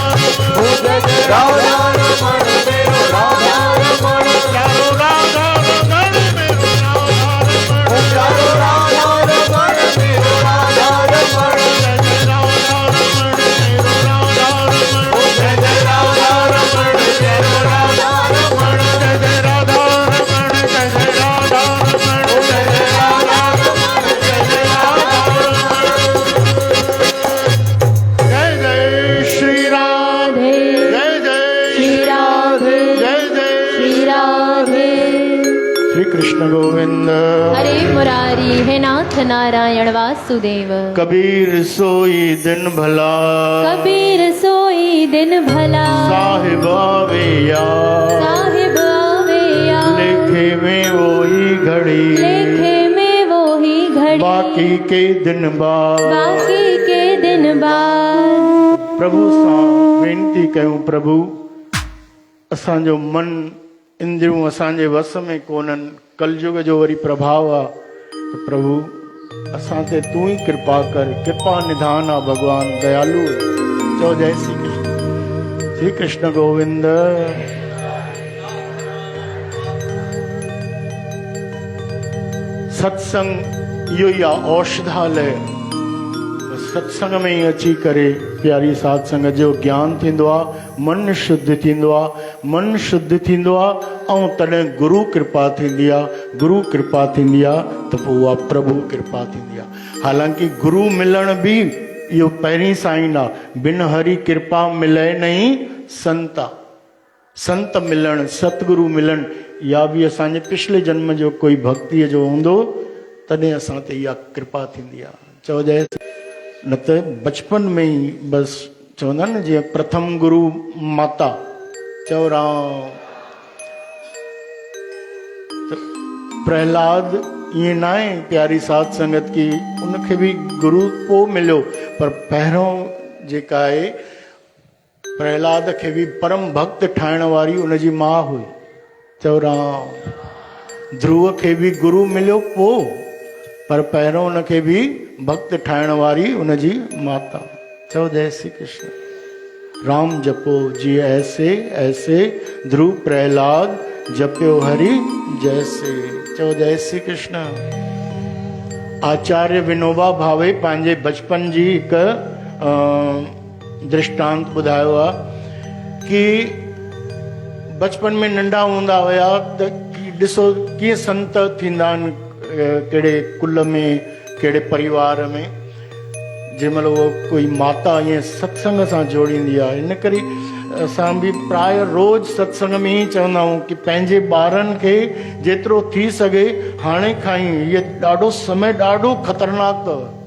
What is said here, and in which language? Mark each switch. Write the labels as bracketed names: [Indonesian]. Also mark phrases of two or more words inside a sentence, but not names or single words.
[Hindi] रमण, जय जय राधा रमण मेरो राधा रमण, प्यारो राधा रमण मेरो राधा रमण, प्यारो राधा रमण मेरो राधा रमण, जय जय राधा रमण मेरो राधा रमण, जय जय राधा रमण मेरो राधा रमण, जय जय राधा रमण, जय जय राधा रमण, जय जय राधा रमण, जय जय राधा रमण। जय जय श्री राधे, जय जय श्री राधे, जय जय श्री राधे। श्री कृष्ण गोविंद। हरे मुरारी है नाथ नारायण वासुदेव। कबीर सोई दिन भला, कबीर सोई दिन भला, साहिब आवे यार, साहिब आवे यार, लेखे में वही घड़ी, लेखे में वो ही घड़ी, बाकी के दिन बाद। बाकी के दिन बाद। [Sindhi] प्रभु सां वेनती कयूं, प्रभु असांजो मन इंद्रियूं असांजे वस में कोन्हनि, कलयुग जो वरी प्रभाव आहे, त प्रभु असां ते तूं ई कृपा कर, कृपा निधान आहे भगवान दयालु। चओ जय श्री कृष्ण। श्री कृष्ण गोविंद। सत्संग इहो ई आहे औषधालय। सत्संग में ही अची करे प्यारी साध संगत जो ज्ञान थींदो आहे, मन शुद्ध थींदो आहे, मन शुद्ध थींदो आहे ऐं तॾहिं गुरु कृपा थींदी आहे। गुरु कृपा थींदी आहे त पोइ उहा प्रभु कृपा थींदी आहे। हालांकि गुरु मिलण भी इहो पहिरीं साइन आहे, [Hindi] बिन हरी कृपा मिले नहीं संता। [Sindhi] संत मिलण, सतगुरु मिलण, या भी असांजे पिछले जन्म जो कोई भक्तीअ जो हूंदो, तॾहिं असां ते इहा कृपा थींदी आहे। चवजांइ न त बचपन में ई बसि चवंदा न जीअं प्रथम गुरु माता, चओ राम। प्रहलाद ईअं न आहे प्यारी साध संगत की उनखे बि गुरु पोइ मिलियो, पर पहिरों जेका आहे प्रहलाद खे बि परम भक्त ठाहिण वारी उनजी माउ हुई। चओ राम। ध्रुव खे बि गुरु मिलियो पोइ, पर पहिरों उनखे बि भक्त ठाहिण वारी उनजी माता। चओ जय श्री कृष्ण। [Hindi] राम जपो जी ऐसे ऐसे, ध्रुव प्रहलाद जपियो हरि जैसे। [Sindhi] चओ जय श्री कृष्ण। आचार्य विनोबा भावे पंहिंजे बचपन जी हिकु दृष्टांत ॿुधायो आहे कि बचपन में नंढा हूंदा हुया त ॾिसो कीअं संत थींदा आहिनि, कहिड़े कुल में, कहिड़े परिवार में। जंहिंमहिल उहो कोई माता ईअं सत्संग सां जोड़ींदी आहे, इन करे असां बि प्राय रोज़ सत्संग में ई चवंदा आहियूं कि पंहिंजे ॿारनि खे जेतिरो थी सघे हाणे खां ई, इहो ॾाढो समय ॾाढो ख़तरनाक अथव।